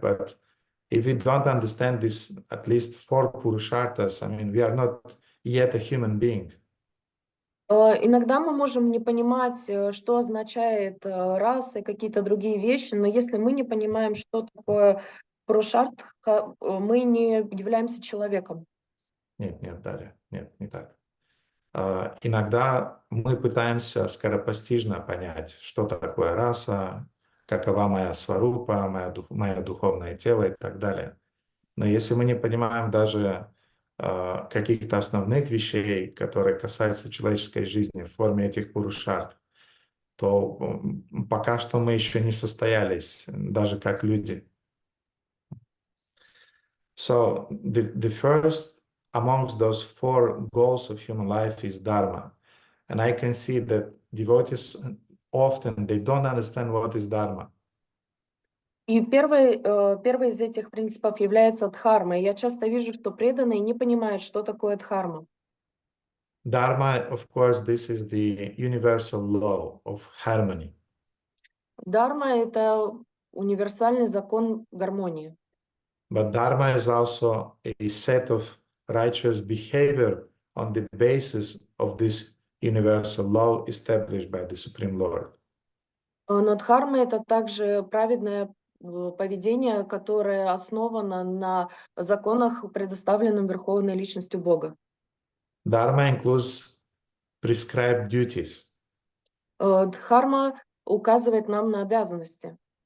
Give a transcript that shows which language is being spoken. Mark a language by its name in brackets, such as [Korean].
[English] But if we don't understand this, at least 4 purusharthas, I mean, we are not yet a human being. [Russian] Иногда мы можем не понимать, что означает раса и какие-то другие вещи, но если мы не понимаем, что такое пурушартха, мы не являемся человеком. Нет, Дарья, нет, не так. Иногда мы пытаемся скоропостижно понять, что такое раса, какова моя сварупа, мое духовное тело и так далее. Но если мы не понимаем даже каких-то основных вещей, которые касаются человеческой жизни в форме этих пурушарт, то пока что мы еще не состоялись, даже как люди. [English] So the first amongst those four goals of human life is Dharma. And I can see that devotees often, they don't understand what is Dharma. [Russian] И первый из этих принципов является дхарма. И я часто вижу, что преданные не понимают, что такое дхарма. [English] Dharma, of course, this is the universal law of harmony. [Russian] Дхарма — это универсальный закон гармонии. [English] But Dharma is also a set of righteous behavior on the basis of this universal law established by the Supreme Lord. [Russian] Но дхарма — это также праведное поведение, которое основано на законах, предоставленных Верховной Личностью Бога. [English] Dharma includes prescribed duties. [Russian] Дхарма указывает нам на обязанности.